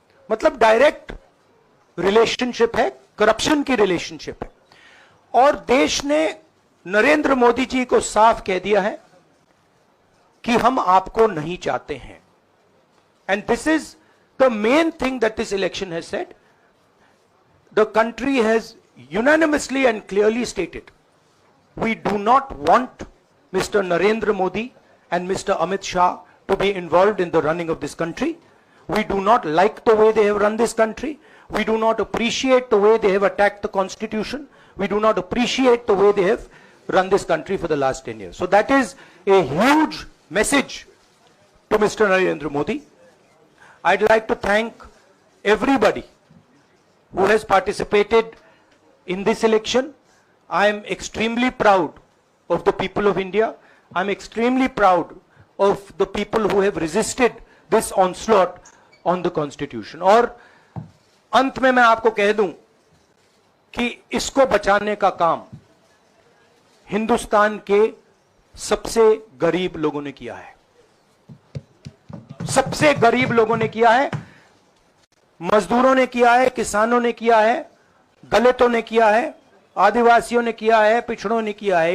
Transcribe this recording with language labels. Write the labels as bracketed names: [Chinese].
[Hindi] मतलब direct relationship है, corruption की रिलेशनशिप है। और देश ने नरेंद्र मोदी जी को साफ कह दिया है कि हम आपको नहीं चाहते हैं। [English] And this is the main thing that this election has said. The country has unanimously and clearly stated, we do not want Mr. Narendra Modi and Mr. Amit Shah to be involved in the running of this country. We do not like the way they have run this country. We do not appreciate the way they have attacked the constitution. We do not appreciate the way they have run this country for the last 10 years. So that is a huge message to Mr. Narendra Modi. I'd like to thank everybody who has participated in this election. I am extremely proud of the people of India. I'm extremely proud of the people who have resisted this onslaught on the constitution. [Hindi] और अंत में मैं आपको कह दूं कि इसको बचाने का काम हिंदुस्तान के सबसे गरीब लोगों ने किया है, सबसे गरीब लोगों ने किया है, मजदूरों ने किया है, किसानों ने किया है, दलितों ने किया है, आदिवासियों ने किया है, पिछड़ों ने किया है।